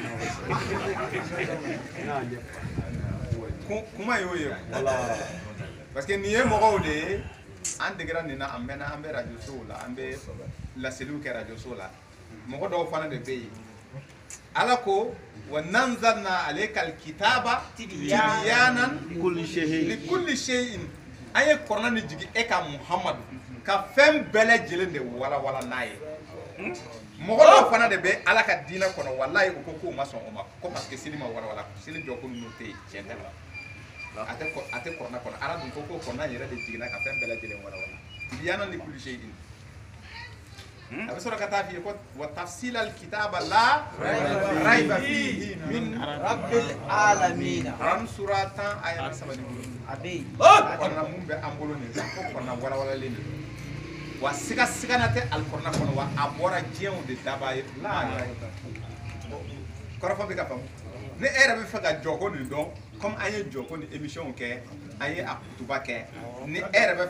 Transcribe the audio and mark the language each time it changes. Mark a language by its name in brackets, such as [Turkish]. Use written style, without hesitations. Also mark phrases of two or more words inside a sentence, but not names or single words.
[Bambara] kuma y'o ye [French] parce que [Bambara] nin ye mɔgɔw de ye an degera nin na an bɛ radio sow la an bɛ laseliw kɛ radio sow la mɔgɔ dɔw fana de bɛ yen ala ko [Arabic] ونزلنا عليك الكتاب تبيانا لكل شيء [Bambara] an ye kɔrɔna ni jigi e ka Muhamadu ka fɛn bɛɛ lajɛlen de walawala n'a ye mɔgɔ dɔw fana de bɛ ala ka diinɛ kɔnɔ walayi u ko k'u ma sɔn o ma ko [French] parce que [Bambara] seli ma walawala seli jɔ ko ninnu tɛ yen tiɲɛ tɛ la a tɛ kɔrɔna kɔnɔ ala dun ko kɔrɔna yɛrɛ de jiginna ka fɛn bɛɛ lajɛlen walawala [Arabic] تبيانا لكل شيء [Bambara] a bɛ sɔrɔ ka taa f'i ye ko [Arabic] وتفصيل الكتاب لا ريب فيه من رب العالمين [Bambara] Quran sura 10 aya 7 abi kɔrɔna mun bɛ an bolo nin ko kɔrɔna walawalalen de wa siga na tɛ alikɔrɔna kɔnɔ wa a bɔra diɲɛw de daba ye kɔrɔfɔ bɛ ka faamu ni e yɛrɛ bɛ fɛ ka jɔko nin dɔn comme an ye jɔko ni émission kɛ an ye a kutuba kɛ ni e yɛrɛ bɛ